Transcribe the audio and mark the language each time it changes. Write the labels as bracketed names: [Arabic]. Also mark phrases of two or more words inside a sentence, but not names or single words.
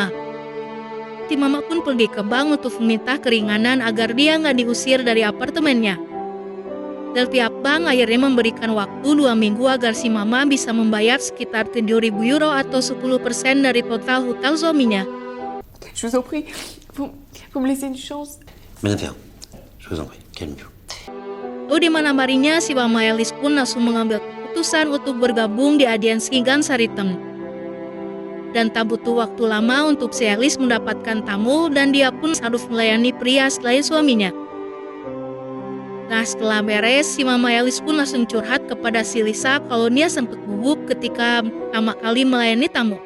[Indonesian] Si Mama pun pergi ke bank untuk meminta keringanan agar dia nggak diusir dari apartemennya. Dan pihak bank akhirnya memberikan waktu 2 minggu agar si Mama bisa membayar sekitar 7.000 euro atau 10% dari total hutang suaminya. [French] Je vous en prie, vous me laissez une chance. Bien faire. Je vous en prie, calmez-vous. [Indonesian] Lalu di malam harinya, si Mama Alice pun langsung mengambil keputusan untuk bergabung di agensi Gang Saritem. Dan tak butuh waktu lama untuk si Alice mendapatkan tamu dan dia pun harus melayani pria selain suaminya. Nah, setelah beres, si Mama Alice pun langsung curhat kepada si Lisa kalau dia sempat gugup ketika pertama kali melayani tamu.